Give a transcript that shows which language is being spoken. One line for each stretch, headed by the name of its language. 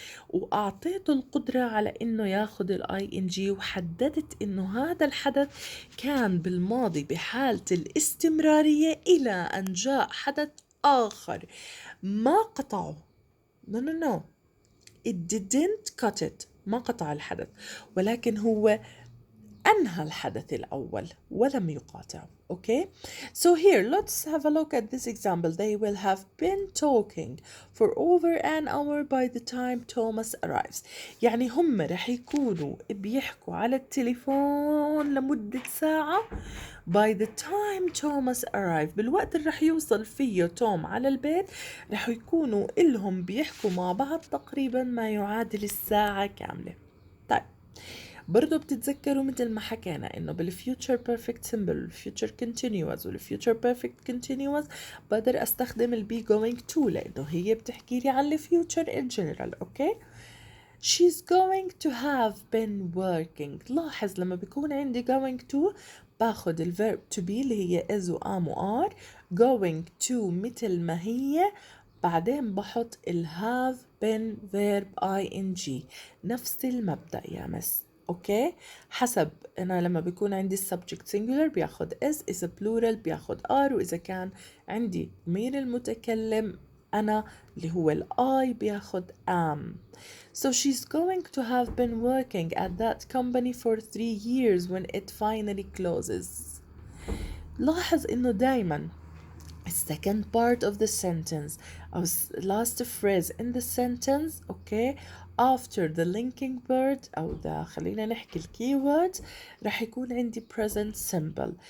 Arabic: وأعطيته القدرة على إنه ياخد الاي ان جي، وحددت إنه هذا الحدث كان بالماضي بحالة الاستمرارية إلى أن جاء حدث آخر ما قطعه.
English: no it didn't cut it.
Arabic: ما قطع الحدث، ولكن هو أنهى الحدث الأول ولم يقاطعه.
English: Okay, so here let's have a look at this example. They will have been talking for over an hour by the time Thomas arrives.
Arabic: يعني هم رح يكونوا بيحكوا على التليفون لمدة ساعة
English: by the time Thomas arrives.
Arabic: بالوقت اللي رح يوصل فيه توم على البيت رح يكونوا إلهم بيحكوا مع بعض تقريبا ما يعادل الساعة كاملة. طيب برضو بتتذكروا مثل ما حكينا انه بالفيوتشر بيرفكت سمبل والفيوتشر كونتينيوس والفيوتشر بيرفكت كونتينيوس بقدر استخدم البي going to لانه هي بتحكي لي عن الفيوتشر ان جنرال. اوكي.
English: she's going to have been working.
Arabic: لاحظ لما بيكون عندي going to باخد الفيرب to be اللي هي is و am و are. going to مثل ما هي، بعدين بحط ال have been verb ing. نفس المبدأ يا مس. اوكي. حسب انا لما بيكون عندي subject singular بياخد is، اذا plural بياخد are، واذا كان عندي ضمير المتكلم أنا اللي هو I بياخد am.
English: So she's going to have been working at that company for 3 years when it finally closes.
Arabic: لاحظ إنه دايماً
English: second part of the sentence
Arabic: أو
English: last phrase in the sentence okay after the linking word
Arabic: أو خلينا نحكي الkeyword رح يكون عندي present simple.